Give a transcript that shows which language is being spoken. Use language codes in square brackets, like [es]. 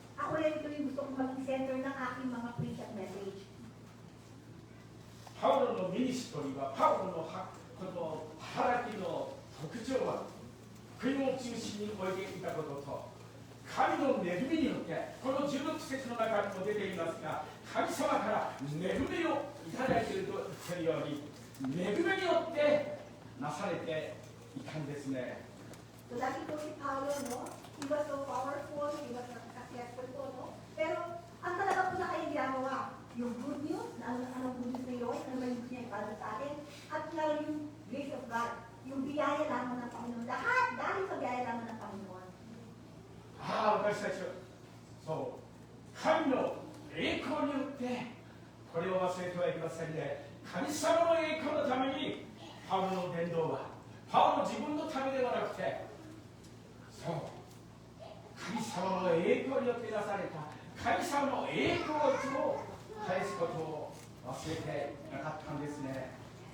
[tl] Ako rin ito yung gusto kong maging center ng aking mga preach at message. [ja] パウロのミニストリーはパウロのこの働きの特徴は福音を中心に置いていたことと神の恵みによってこの16節の中にも出ていますが神様から恵みをいただいていると言っているように恵みによってなされていたんですね。 [tl] So dati po si Paulo, no? [en] He was so powerful, he was successful po, no? [tl] Pero ang talaga po na kaya ginagawa, yung good news, na anong good news na yun, ano ba yung gusto niya para sa atin, at lalo yung grace of God, yung biyaya lamang ng Panginoon. Lahat dahil sa biyaya lamang ng Panginoon. [ja] ああ、私たちはそう神の栄光によってこれを忘れてはいけませんね。神様の栄光のためにパウロの伝道はパウロ自分のためではなくてそう神様の栄光によってなされた神様の栄光を返すことを忘れてなかったんですね。